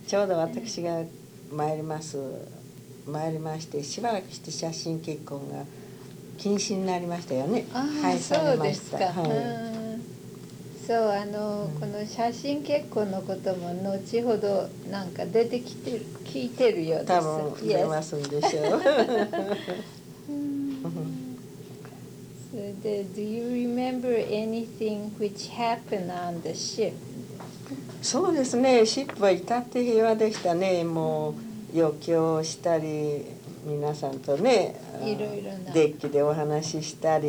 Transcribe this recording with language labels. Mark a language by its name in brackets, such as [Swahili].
[Japanese] ちょうど私が参りましてしばらくして写真結婚が禁止になりましたよね。はい、そうですか。はい、そうこの写真結婚のことも後ほどなんか出てきて聞いてるようです。多分出ますんでしょう。うん、それで、 [English] Do you remember anything which happened on the ship? [Japanese] そうですね。シップは至って平和でしたね。もう余興したり。皆さんとねいろいろなデッキでお話ししたり、